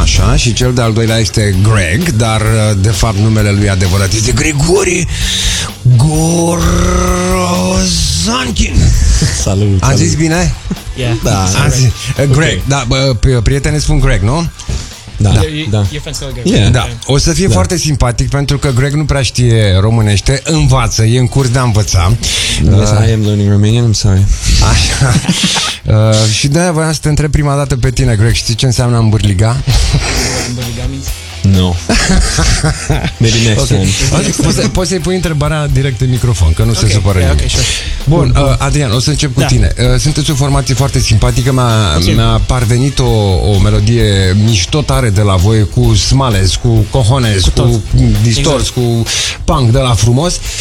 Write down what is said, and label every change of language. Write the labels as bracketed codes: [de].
[ro] Așa, și cel de-al doilea este Greg, dar de fapt numele lui adevărat este Grigori Gorozankin. Salut, salut. A zis bine? [en] Yeah. [ro] Da, azi, Greg, okay. Da, bă, prietene spun Greg, nu? Da, da. Da. Yeah. Da. O să fie, da, foarte simpatic, pentru că Greg nu prea știe românește, învață, e în curs de a învăța. [en] Yes, I am learning Romanian, I'm sorry. [ro] Așa. Și de-aia voiam să te întreb prima dată pe tine, Greg, știi ce înseamnă îmbârliga? Îmbârliga [en] means? No. Maybe next time. Okay. [ro] Poți să-i pui întrebarea direct în microfon, că nu [en] okay, [ro] se supără [en] okay, [ro] nimeni. [en] Okay, sure. [ro] Bun, Adrian, o să încep cu tine. Sunteți o formație foarte simpatică, mi-a parvenit o melodie mișto tare de la voi, cu Smales, cu Cojones, cu Distors, exact, cu punk de la frumos.